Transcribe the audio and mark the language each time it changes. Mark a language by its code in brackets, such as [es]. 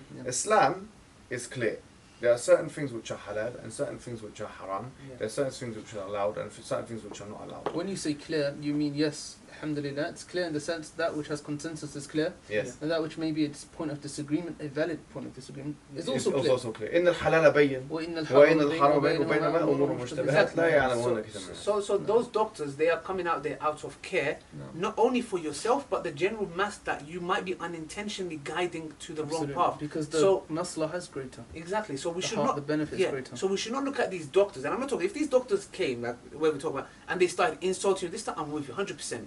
[en] Islam is clear. There are certain things which are halal and certain things which are haram. There are certain things which are allowed and certain things which are not allowed. When you say clear, you mean, yes, alhamdulillah, it's clear in the sense that which has consensus is clear. Yes. And that which maybe it's point of disagreement, a valid point of disagreement, is also clear. It's also clear. [ar] إن الحلال بين وإن الحرام بين وبينهما أمور مشتبهات لا يعلمون كثيرا. [en] So those doctors, they are coming out there out of care, not only for yourself, but the general mass that you might be unintentionally guiding to the wrong path. Because the maslah is greater. Exactly. So we should not. The benefit is greater. So we should not look at these doctors, and I'm not talking. If these doctors came, like where we talk about, and they started insulting you, this time I'm with you 100%.